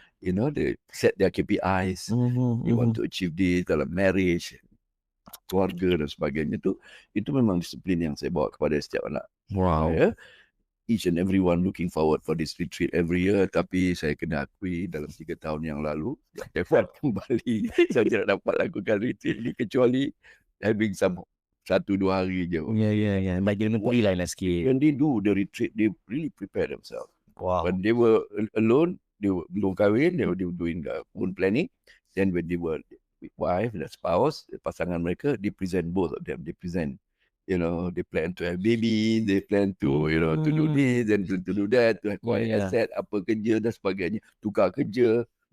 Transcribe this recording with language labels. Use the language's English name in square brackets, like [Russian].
[English] You know, they set their KPIs. They want to achieve this dalam marriage, [Malay] keluarga dan sebagainya. Itu memang disiplin yang saya bawa kepada setiap anak. Wow. Saya. [English] Each and everyone looking forward for this retreat every year. [Malay] Tapi saya kena akui dalam 3 tahun yang lalu, saya buat kembali. Saya tidak dapat lakukan retreat ini kecuali [English] having some [Malay] 1-2 hari je. Ya. Bagi menteri lain lah sikit. [English] When they do the retreat, they really prepare themselves. Wow. When they were alone, they were [Malay] belum kahwin, [English] they were doing their own planning. Then when they were with wife and spouse, [Malay] pasangan mereka, [English] they present both of them. They present, you know, they plan to have baby, they plan to, you know, to do this and to do that, to acquire asset, [Malay] apa kerja dan sebagainya, tukar kerja.